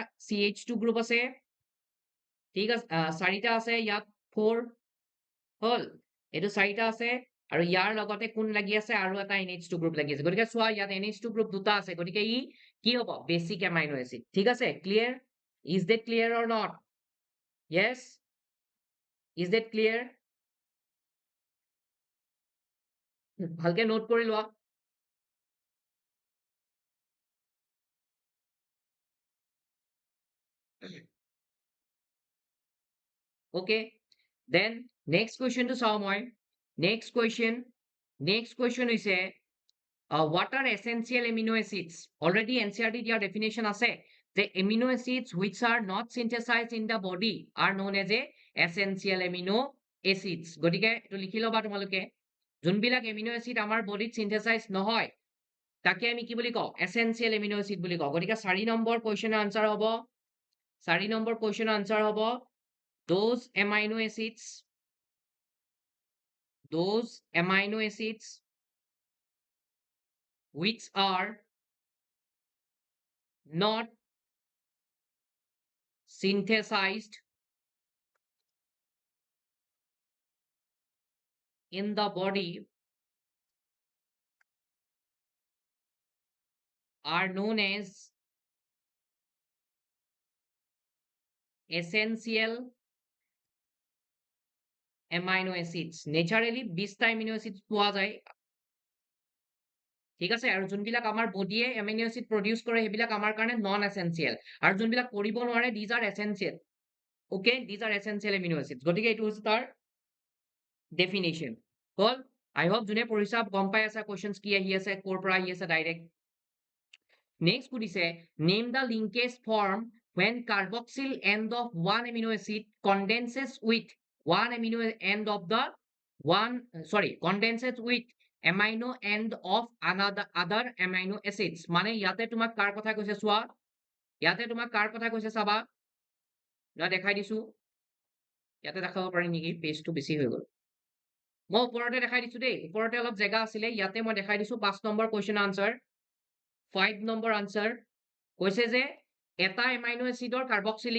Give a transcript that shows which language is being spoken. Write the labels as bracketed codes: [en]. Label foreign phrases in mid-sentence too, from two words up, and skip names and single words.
[as] CH2 গ্ৰুপ আছে ঠিক আছে 4টা আছে ইয়াত 4 হল এইটো 4টা আছে আৰু ইয়াৰ লগতে কোন লাগি আছে আৰু এটা NH2 গ্ৰুপ লাগি আছে গতিকে চোৱা ইয়াত NH2 গ্ৰুপ দুটা আছে গতিকে ই কি হ'ব [en] basic amino acid [as] ঠিক আছে [en] clear is that clear or not yes is that clear [as] ভালকে নোট কৰি লোৱা [en] okay then next question to [as] চাও মই [en] next question হৈছে what are essential amino acids [as] already NCERT দিয়া definition আছে [en] the amino acids which are not synthesized in the body are known as a essential amino acids [as] গতিকে এটো লিখি লবা তোমালোকে যোনবিলাক [en] amino acid [as] আমাৰ বডিত synthesize নহয় তাকে আমি কি বুলি কওঁ [en] essential amino acid [as] বুলি কওঁ গতিকে 4 নম্বৰ কোৱেশ্চনৰ আনসাৰ হ'ব 4 নম্বৰ কোৱেশ্চনৰ আনসাৰ হ'ব [en] those amino acids which are not synthesized in the body are known as essential amino acids naturally 20টা amino acids [as] পোৱা যায় ঠিক আছে আৰু যোনবিলাক আমাৰ বডিয়ে [en] amino acid produce [as] কৰে হেবিলাক আমাৰ কাৰণে [en] non essential [as] আৰু যোনবিলাক কৰিব নোৱাৰে [en] these are essential okay these are essential amino acids [as] গতিকে এইটো হৈছে তাৰ definition হল [en] I hope [as] যোনে পঢ়িছা গম পাই আছা questions কি আহি আছে কৰ পৰা আহি আছে ডাইৰেক্ট next সুধিছে [en] name the linkage form when carboxyl end of one amino acid condenses with one amino end of the condenses with amino end of other amino acids [as] মানে ইয়াতে তোমাক কাৰ কথা কৈছে চোৱা ইয়াতে তোমাক কাৰ কথা কৈছে চাবা মই দেখাই দিছো ইয়াতে দেখাব পাৰি নেকি পেজটো বেছি হৈ গ'ল মই ওপৰতে দেখাই দিছো দেই ওপৰতে অলপ জেগা আছিলে ইয়াতে মই দেখাই দিছো 5 নম্বৰ কোৱেশ্চন আনসাৰ 5 নম্বৰ আনসাৰ কৈছে যে এটা এমাইনো এচিডৰ কাৰ্বক্সিলিক